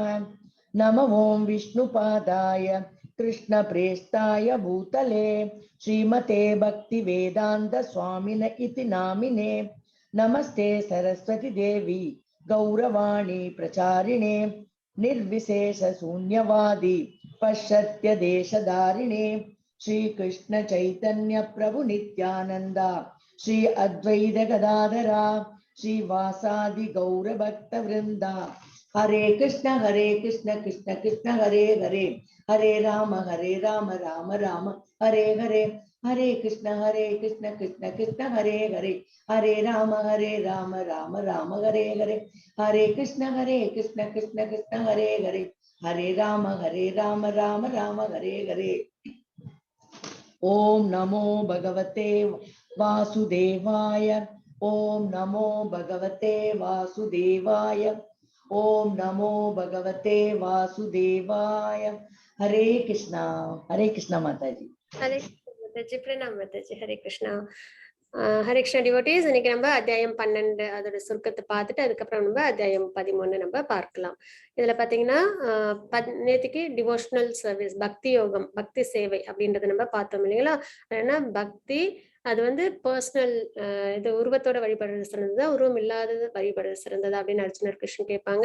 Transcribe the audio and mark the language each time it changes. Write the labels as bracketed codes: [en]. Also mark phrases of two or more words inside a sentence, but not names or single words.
[sa] नमो ॐ विष्णुपादाय कृष्णप्रेष्ठाय भूतले श्रीमते भक्तिवेदान्त स्वामिन इति नामिने नमस्ते सरस्वती देवी गौरवाणी प्रचारिणे निर्विशेष शून्यवादी पश्चात्य देशधारिणे श्री कृष्ण चैतन्य प्रभु नित्यानंदा श्री अद्वैत गदाधरा श्रीवासादि गौर भक्त वृंदा हरे कृष्ण कृष्ण कृष्ण हरे हरे हरे राम राम राम हरे हरे हरे कृष्ण कृष्ण कृष्ण हरे हरे हरे राम राम राम हरे हरे हरे कृष्ण कृष्ण कृष्ण हरे हरे हरे राम राम राम हरे हरे। ओम नमो भगवते वासुदेवाय ओम नमो भगवते वासुदेवाय ओम नमो भगवते वासुदेवाय। [hi] हरे कृष्णा माता जी। हरे माताजी, प्रणाम माताजी. हरे कृष्णा. हरे कृष्णा டிவோட்டீஸ். [ta] இன்னைக்கு நம்ம அத்தியாயம் 12 அதோட சுருக்கத்தை பார்த்துட்டு அதுக்கப்புறம் நம்ம அத்தியாயம் 13 நம்ம பார்க்கலாம். இதுல பாத்தீங்கன்னா நேற்றுக்கு [en] devotional service, [ta] பக்தி யோகம், பக்தி சேவை அப்படின்றத நம்ம பார்த்தோம் இல்லைங்களா. ஏன்னா பக்தி அது வந்து பர்சனல், இது உருவத்தோட வழிபடுறது சிறந்ததா உருவம் இல்லாதது வழிபடுறது சிறந்ததா அப்படின்னு அர்ஜுனர் கிருஷ்ணன் கேட்பாங்க.